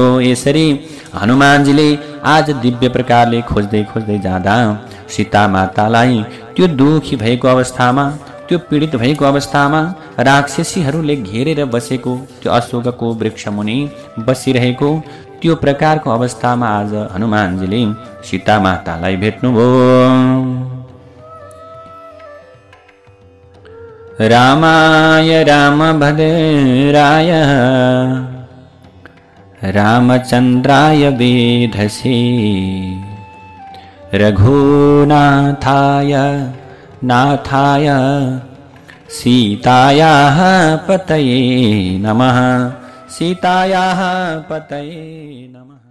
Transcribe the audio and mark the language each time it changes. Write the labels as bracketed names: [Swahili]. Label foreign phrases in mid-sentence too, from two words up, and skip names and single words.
[Nepali] यसरी हनुमानजीले आज दिव्य प्रकारले खोज्दै खोज्दै जाँदा सीता मातालाई त्यो दुखी भएको अवस्थामा, त्यो पीडित भएको अवस्थामा राक्षसीहरूले घेरेर बसेको त्यो अशोकको वृक्षमुनि बसिरहेको त्यो प्रकारको अवस्थामा आज हनुमानजीले सीता मातालाई भेट्नुभयो। [Sanskrit] रामाय रामभद्राय रामचन्द्राय वेधसे रघुनाथाय नाथाय सीतायाः पतये नमः सीतायाः पतये नमः।